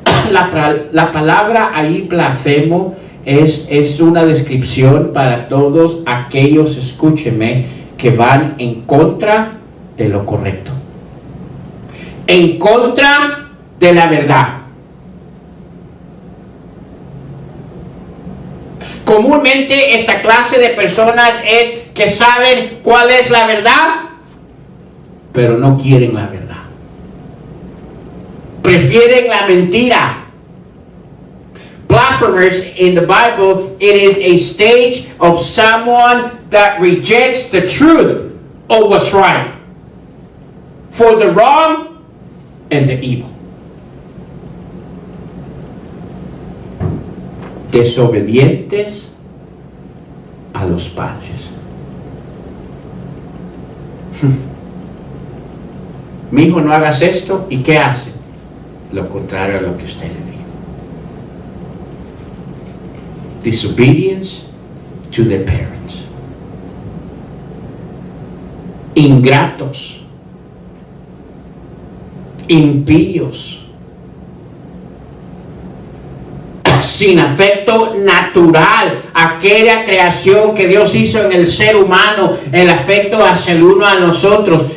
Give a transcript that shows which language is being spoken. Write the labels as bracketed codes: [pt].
[es] La palabra ahí, blasfemo, es una descripción para todos aquellos, escúcheme, que van en contra de lo correcto, en contra de la verdad. Comúnmente esta clase de personas es que saben cuál es la verdad, pero no quieren la verdad. Prefieren la mentira. [en] Blasphemers in the Bible, it is a stage of someone that rejects the truth of what's right for the wrong and the evil. [es] Desobedientes a los padres. Mi hijo, no hagas esto, ¿y qué hace? Lo contrario a lo que usted le dijo. [en] Disobedience to their parents. [es] Ingratos, impíos, sin afecto natural, aquella creación que Dios hizo en el ser humano, el afecto hacia el uno a nosotros,